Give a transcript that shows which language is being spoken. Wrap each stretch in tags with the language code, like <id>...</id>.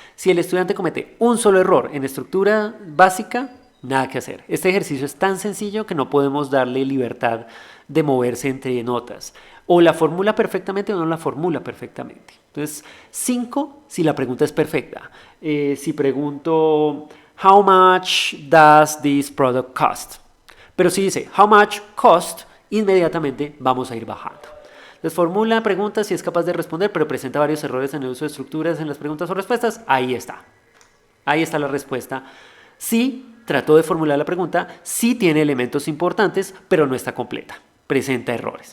<es>Si el estudiante comete un solo error en estructura básica, nada que hacer. Este ejercicio es tan sencillo que no podemos darle libertad de moverse entre notas. O la formula perfectamente o no la formula perfectamente. Entonces, 5 si la pregunta es perfecta. Si pregunto,</es> <en>how much does this product cost?</en> <es>Pero si dice,</es> <en>how much cost,</en> <es>inmediatamente vamos a ir bajando. Les formula preguntas si es capaz de responder, pero presenta varios errores en el uso de estructuras en las preguntas o respuestas. Ahí está. Ahí está la respuesta. Sí, trató de formular la pregunta, sí tiene elementos importantes, pero no está completa. Presenta errores.</es>